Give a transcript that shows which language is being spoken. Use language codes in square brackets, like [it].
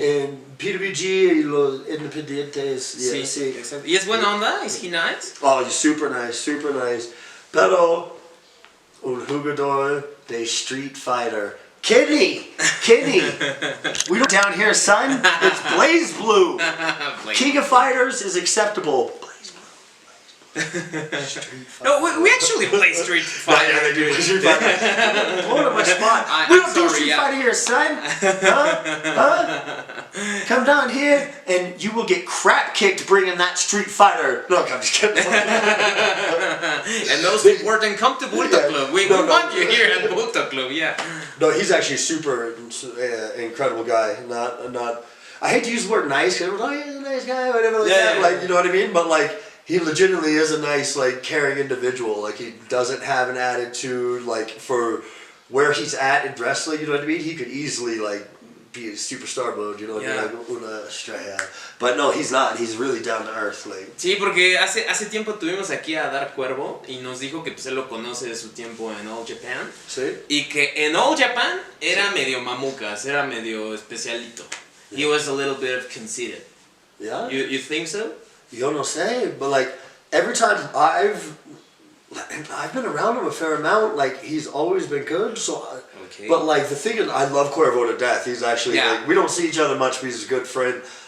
[es] En PWG y los Independientes. Sí, exacto. ¿Y es buena onda? [en] ¿Is he nice? Oh, he's super nice, super nice. [es] Pero, un jugador de Street Fighter. Kenny! [en] We don't down here, son. It's Blaze Blue. King of Fighters is acceptable. No, we actually play Street Fighter. Yeah, they do. Street Fighter. Hold on my spot. We don't do Street Fighter here, son. Huh? Come down here and you will get crap kicked bringing that Street Fighter. No, I'm just kidding. And those important come to Bultos Club. We want you here at Bultos Club, No, he's actually a super incredible guy. Not. I hate to use the word nice, because everyone's like, oh, he's a nice guy, whatever like that. Like, you know what I mean? But like, he legitimately is a nice, like, caring individual. Like, he doesn't have an attitude, like, for where he's at in wrestling, you know what I mean? He could easily, like, be a superstar mode, you know what I mean? Like, [es] una estrella. [en] But no, he's not. He's really down to earth, like. [es] Sí, porque hace tiempo tuvimos aquí a Dar Cuervo y nos dijo que pues él lo conoce de su tiempo en All Japan. Sí. Y que en All Japan era medio mamucas, era medio especialito. [en] He was a little bit conceited. Yeah? You think so? [es] Yo no sé, [en] but like every time I've been around him a fair amount, like he's always been good. So, but like the thing is, I love Cuervo to death. He's actually like, we don't see each other much, but he's a good friend.